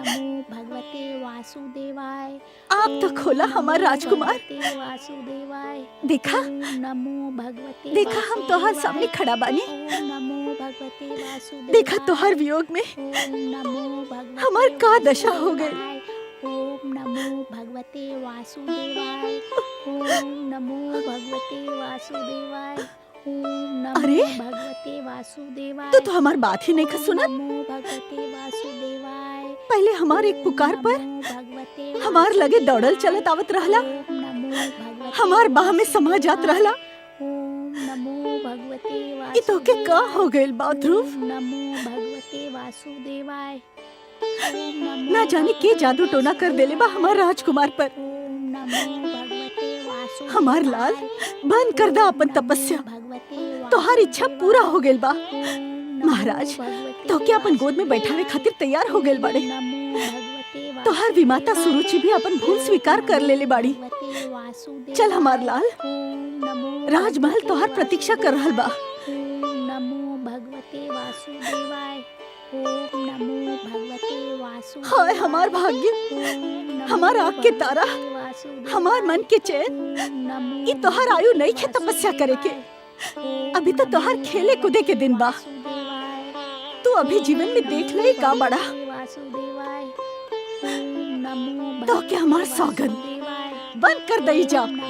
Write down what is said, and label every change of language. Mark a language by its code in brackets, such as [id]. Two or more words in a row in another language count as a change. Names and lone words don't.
[bho] आप तो खोला हमार राजकुमार। देखा देखा, हम तोहार सामने खड़ा बानी। देखा तोहार वियोग में हमार का दशा हो गई। [sa] ओम नमो भगवते वासुदेवाय। ओम नमो भगवते वासुदेवाय। ओम नमो [bho] अरे, [sa] भगवते वासुदेवाय। [bho] तो हमार बात ही नहीं का सुना। [sa] नमो भगवते वासुदेवाय। [bho] पहले हमार एक पुकार पर हमार लगे दौड़ल चलत आवत रहला, हमार बाह में समा जात रहला। [sa] ओम नमो भगवते [bho] ई तोके का हो गइल बा ध्रुव? [sa] नमो भगवते वासुदेवाय। [bho] ना जाने के जादू टोना कर देले बा हमार राजकुमार पर। हमार लाल, बंद कर दा अपन तपस्या। तोहार इच्छा पूरा हो गइल बा। महाराज तो क्या अपन गोद में बैठावे खातिर तैयार हो गइल बाड़े। तोहार विमाता सुरुचि भी अपन भूल स्वीकार कर लेले बाड़ी। चल हमार लाल, राजमहल तोहार प्रतीक्षा कर रहल बा। [sa] नमो भगवते वासुदेवाय। ओम नमो भगवते वासुदेवाय। [bho] हाय हमार भाग्य, हमार आँख के तारा, हमार मन के चैन। ये तोहार आयु नहीं है तपस्या करे के। अभी तो तोहार खेले कूदे के दिन बा। तू अभी जीवन में देख ले का बड़ा। तो क्या हमार सौगंध बंद कर दई जा।